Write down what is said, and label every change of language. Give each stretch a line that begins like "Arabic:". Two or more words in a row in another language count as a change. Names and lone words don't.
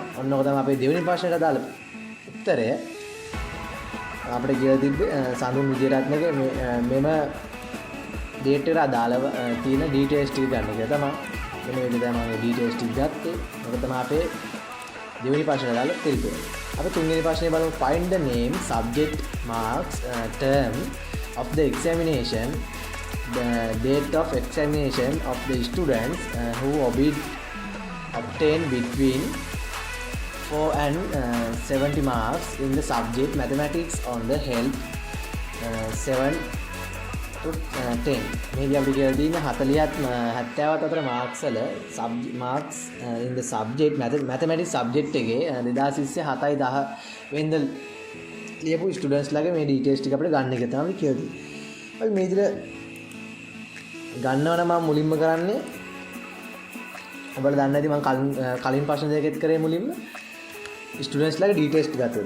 Sinhala: ඔන්න ඔක තමයි අපේ දෙවෙනි ප්‍රශ්නෙට අදාළ උත්තරය. අපිට කියලා තිබ්බේ සඳුන් විජේරත්නගේ මෙම ඩේට් එකට අදාළව තියෙන ඩීටේල්ස් ටික ගන්න කියලා තමයි. මෙන්න මේක තමයි මම ඩීටේල්ස් ටික ගත්තේ. මේක තමයි අපේ දෙවෙනි ප්‍රශ්නෙට අදාළ පිළිතුර. අපි තුන්වෙනි ප්‍රශ්නේ බලමු.
English: Find the name, subject, marks, term of the examination, the date of examination of the students who obtained between 4 and 70 marks in the subject mathematics on the health 7 to 10.
Sinhala: මේක අපිට කියලා තියෙන 40ත් 70ත් අතර මාක්ස් වල
English: marks in the subject mathematics subject
Sinhala: එකේ 2020 7/10 වෙනිදා ලියපු ස්ටුඩන්ට්ස් ලාගේ මේ ඩීටේල්ස් ටික අපිට ගන්න එක තමයි කියලා තියෙන්නේ. අපි මේ විදිහට ගන්නවනම් මම මුලින්ම කරන්නේ ඔයාලා දන්නේ නැති මම කලින් ප්‍රශ්න දෙකෙත් කරේ මුලින්ම ස්ටුඩන්ට්ස් ලාගේ ඩීටේල්ස් ටික ගත්තා.